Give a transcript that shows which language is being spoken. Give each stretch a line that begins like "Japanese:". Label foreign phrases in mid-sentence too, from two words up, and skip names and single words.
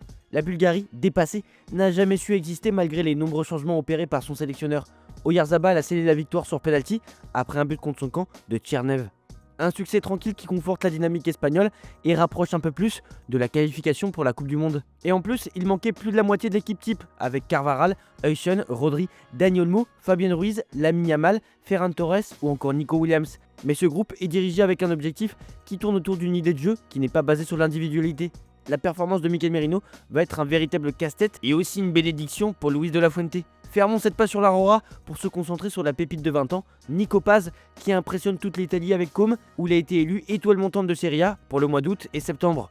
French: La Bulgarie, dépassée, n'a jamais su exister malgré les nombreux changements opérés par son sélectionneur. Oyarzabal a scellé la victoire sur penalty après un but contre son camp de Tchernev. Un succès tranquille qui conforte la dynamique espagnole et rapproche un peu plus de la qualification pour la Coupe du Monde. Et en plus, il manquait plus de la moitié de l'équipe type, avec Carvajal, Heusen, Rodri, Dani Olmo, Fabien Ruiz, Lamine Yamal, Ferran Torres ou encore Nico Williams. Mais ce groupe est dirigé avec un objectif qui tourne autour d'une idée de jeu qui n'est pas basée sur l'individualité. La performance de Mikel Merino va être un véritable casse-tête et aussi une bénédiction pour Luis de la Fuente. Fermons cette page sur la Roja pour se concentrer sur la pépite de 20 ans, Nico Paz, qui impressionne toute l'Italie avec Comme, où il a été élu étoile montante de Serie A pour le mois d'août et septembre.